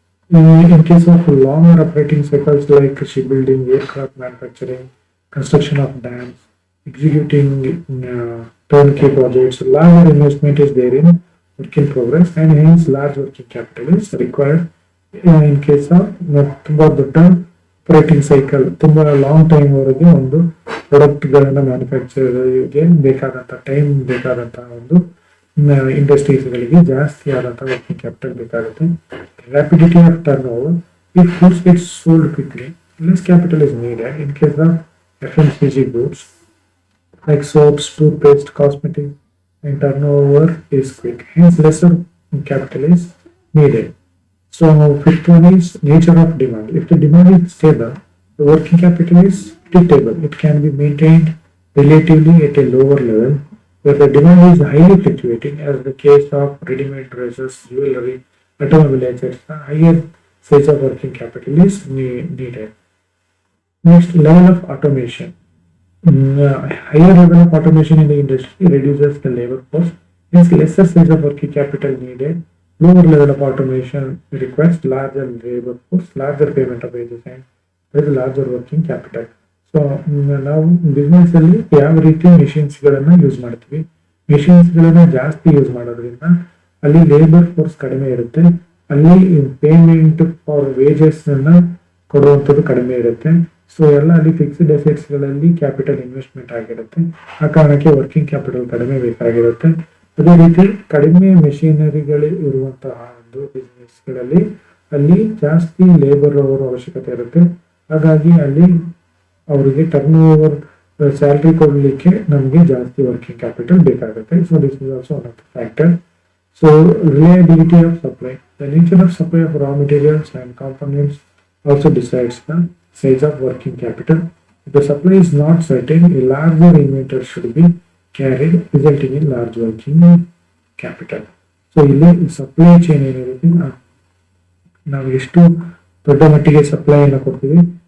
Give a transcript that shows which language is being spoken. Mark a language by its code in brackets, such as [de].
[en] In case of longer operating cycles like shipbuilding, aircraft manufacturing, construction of dams, executing turnkey projects, larger investment is there in work in progress and hence large working capital is required. In case of [kn] ತುಂಬಾ ದೊಡ್ಡ operating cycle, ತುಂಬಾ long time ವರೆಗೆ ಒಂದು product ಗಳನ್ನ ಮ್ಯಾನುಫ್ಯಾಕ್ಚರ್ಗೆ ಬೇಕಾದಂತ time ಬೇಕಾದಂತಹ ಒಂದು ಇಂಡಸ್ಟ್ರೀಸ್ಗಳಿಗೆ ಜಾಸ್ತಿ ಆದಂತಹ ವರ್ಕಿಂಗ್ ಕ್ಯಾಪಿಟಲ್ ಬೇಕಾಗುತ್ತೆ. [en] Rapidity of turnover. If goods get sold quickly, less capital is needed. In case of FMCG goods like soaps, toothpaste, cosmetics, and turnover is quick, hence lesser capital is needed. So fifth one is nature of demand. If the demand is stable, the working capital is predictable. It can be maintained relatively at a lower level. Where the demand is highly fluctuating, as the case of ready-made dresses, jewelry, automobile, etc., higher size of working capital is needed. Next, level of automation. Higher level of automation in the industry reduces the labor force, hence lesser size of working capital needed. Lower level of automation requires larger labor force, larger payment of wages and very larger working capital. [kn] So ನಾವು business ಅಲ್ಲಿ ಯಾವ ರೀತಿ machines ಗಳನ್ನ use ಮಾಡ್ತೀವಿ, machines ಗಳನ್ನ ಜಾಸ್ತಿ use ಮಾಡೋದ್ರಿಂದ ಅಲ್ಲಿ ಲೇಬರ್ ಫೋರ್ಸ್ ಕಡಿಮೆ ಇರುತ್ತೆ, ಅಲ್ಲಿ ಪೇಮೆಂಟ್ ಫಾರ್ ವೇಜಸ್ ಅನ್ನ ಕೊಡುವಂಥದ್ದು ಕಡಿಮೆ ಇರುತ್ತೆ. ಸೊ ಎಲ್ಲ ಅಲ್ಲಿ ಫಿಕ್ಸ್ಡ್ ಅಸೆಟ್ಸ್ ಗಳಲ್ಲಿ ಕ್ಯಾಪಿಟಲ್ ಇನ್ವೆಸ್ಟ್ಮೆಂಟ್ ಆಗಿರುತ್ತೆ. ಆ ಕಾರಣಕ್ಕೆ ವರ್ಕಿಂಗ್ ಕ್ಯಾಪಿಟಲ್ ಕಡಿಮೆ ಬೇಕಾಗಿರುತ್ತೆ. ಅದೇ ರೀತಿ ಕಡಿಮೆ ಮೆಷಿನರಿಗಳು ಇರುವಂತಹ ಒಂದು ಬಿಸ್ನೆಸ್ ಗಳಲ್ಲಿ ಅಲ್ಲಿ ಜಾಸ್ತಿ ಲೇಬರ್ ಅವರ ಅವಶ್ಯಕತೆ ಇರುತ್ತೆ. ಹಾಗಾಗಿ ಅಲ್ಲಿ ಅವರಿಗೆ ಟರ್ನ್ ಓವರ್ ಸ್ಯಾಲರಿ ಕೊಡಲಿಕ್ಕೆ ನಮಗೆ ಜಾಸ್ತಿ ವರ್ಕಿಂಗ್ ಕ್ಯಾಪಿಟಲ್ ಬೇಕಾಗುತ್ತೆ. [en] So this is also one of the factor. So reliability of supply. The nature of supply of raw materials and components also decides the size of working capital. If the supply is not certain, a larger inventory should be carried, resulting in large working capital. [kn] So ಇಲ್ಲಿ supply chain ಏನಿರುತ್ತೆ, ನಾವು ಎಷ್ಟು ದೊಡ್ಡ ಮಟ್ಟಿಗೆ supply ಅನ್ನು ಕೊಡ್ತೀವಿ.